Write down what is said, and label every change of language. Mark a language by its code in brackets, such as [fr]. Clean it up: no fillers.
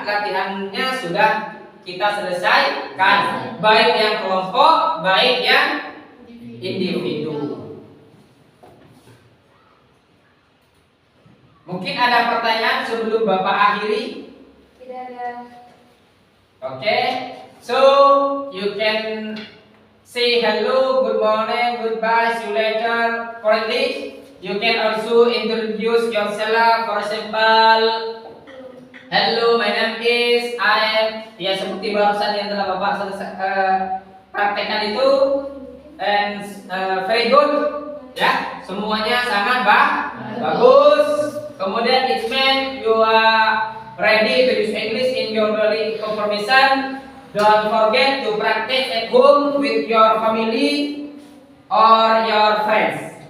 [id] Latihannya sudah kita selesaikan, baik yang kelompok, baik yang individu. Mungkin ada pertanyaan sebelum Bapak akhiri? Tidak ada. [en] Oke, so you can say hello, good morning, goodbye, see you later. Correctly, you can also introduce yourself. For example, hello, my name is I am. [id] Ya seperti barusan yang telah Bapak selesai praktekkan itu, [en] and very good. [id] Ya, semuanya sangat bagus. Kemudian [en] it means you are ready to use English in your daily conversation. Don't forget to practice at home with your family or your friends.